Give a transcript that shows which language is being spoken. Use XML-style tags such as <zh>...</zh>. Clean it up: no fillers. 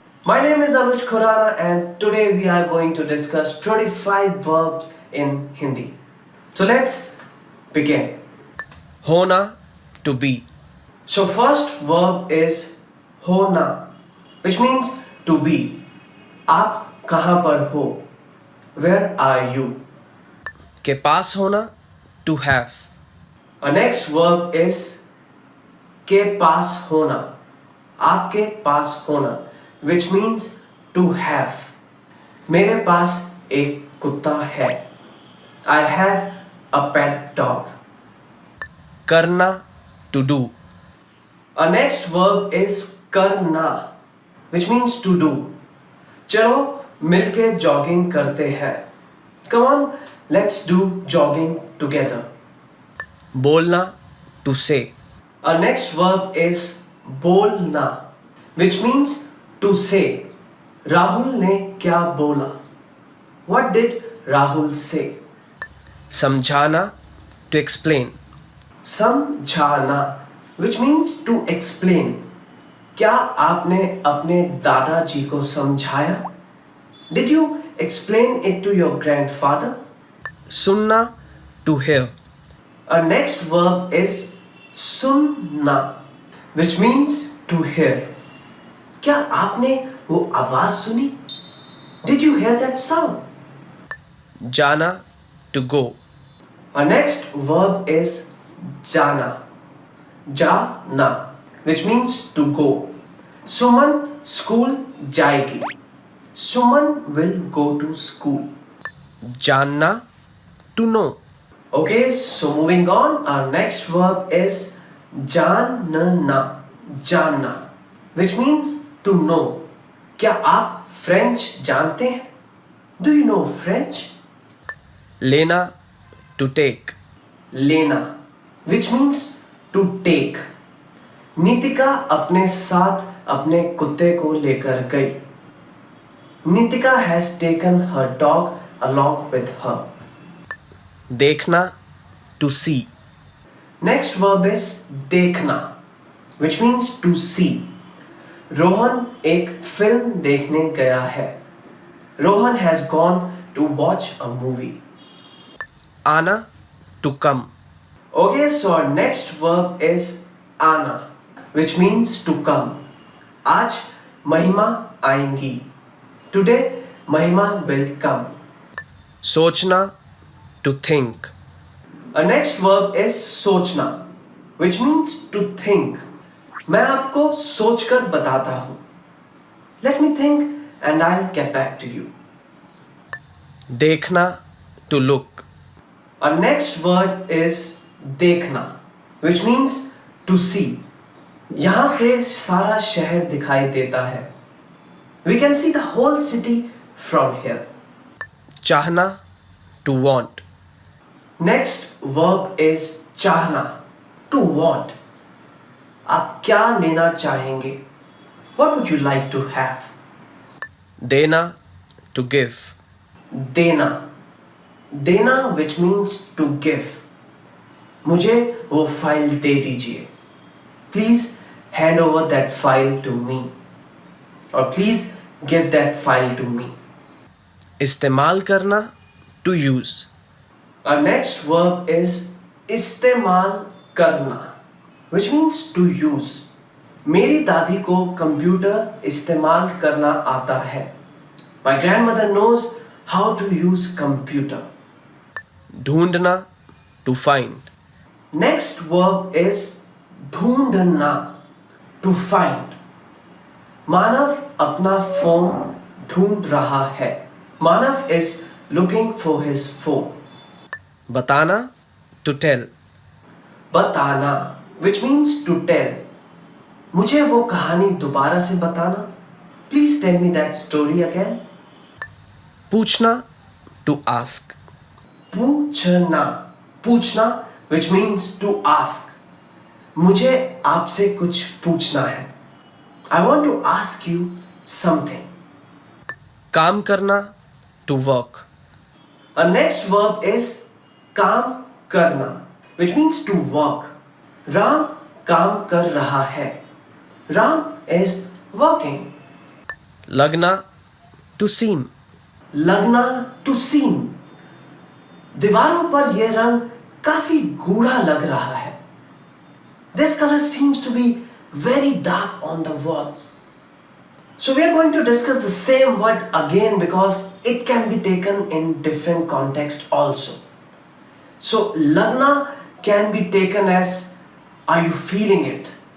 <en>My name is Anuj Khurana and today we are going to discuss 25 verbs in Hindi. So let's begin. Hona, to be. So first verb is hona, which means to be.</en> <hi>आप कहाँ पर हो?</hi> <en>Where are you?</en> <hi>के पास होना,</hi> <en>to have. Our next verb is के पास होना, आपके पास होना, which means to have.</en> <hi>मेरे पास एक कुत्ता है.</hi> <en>I have a pet dog. करना, to do. Our next verb is करना, which means to do.</en> <hi>चलो मिलके jogging करते हैं.</hi> <en>Come on, let's do jogging together. बोलना, to say. Our next verb is बोलना, which means to say.</en> <hi>Rahul ने क्या बोला?</hi> <en>What did Rahul say? समझाना, to explain. समझाना, which means to explain.</en> <hi>क्या आपने अपने दादाजी को समझाया?</hi> <en>Did you explain it to your grandfather? सुनना, to hear. Our next verb is सुनना, which means to hear.</en> <hi>क्या आपने वो आवाज सुनी?</hi> <en>Did you hear that sound? जाना, to go. Our next verb is जाना, जाना, which means to go.</en> <hi>Suman school जाएगी.</hi> <en>Suman will go to school. जानना, to know. Okay, so moving on, our next verb is जानना, जानना, which means to know.</en> <hi>क्या आप French जानते हैं?</hi> <en>Do you know French? लेना, to take. लेना, which means to take.</en> <hi>Nitika अपने साथ अपने कुत्ते को लेकर गई.</hi> <en>Nitika has taken her dog along with her. देखना, to see. Next verb is देखना, which means to see.</en> <hi>Rohan एक फिल्म देखने गया है.</hi> <en>Rohan has gone to watch a movie. आना, to come. Okay, so our next verb is आना, which means to come.</en> <hi>आज महिमा आएंगी.</hi> <en>Today, Mahima will come. सोचना, to think. Our next verb is सोचना, which means to think.</en> <hi>मैं आपको सोचकर बताता हूँ.</hi> <en>Let me think and I'll get back to you. देखना, to look. Our next word is देखना, which means to see.</en> <hi>यहाँ से सारा शहर दिखाई देता है.</hi> <en>We can see the whole city from here. चाहना, to want. Next verb is चाहना, to want.</en> <hi>आप क्या लेना चाहेंगे?</hi> <en>What would you like to have? देना, to give. देना, देना which means to give.</en> <hi>मुझे वो फाइल दे दीजिए.</hi> <en>Please hand over that file to me. Or please give that file to me. इस्तेमाल करना, to use. Our next verb is इस्तेमाल करना, which means to use.</en> <hi>मेरी दादी को कंप्यूटर इस्तेमाल करना आता है.</hi> <en>My grandmother knows how to use computer. ढूंढना, to find. Next verb is ढूंढना, to find.</en> <hi>मानव अपना फोन ढूंढ रहा है.</hi> <en>Manav is looking for his phone. बताना, to tell. बताना, which means to tell.</en> <hi>मुझे वो कहानी दोबारा से बताना.</hi> <en>Please tell me that story again. पूछना, to ask. पूछना, पूछना, which means to ask.</en> <hi>मुझे आपसे कुछ पूछना है.</hi> <en>I want to ask you something. काम करना, to work. Our next verb is काम करना, which means to work.</en> <hi>Ram काम कर रहा है.</hi> <en>Ram is working. लगना, to seem. लगना, to seem.</en> <hi>दीवारों पर यह रंग काफी गूढ़ा लग रहा है.</hi> <en>This color seems to be very dark on the walls. So we are going to discuss the same word again because it can be taken in different context also. So lagna can be taken as are you feeling it?</en>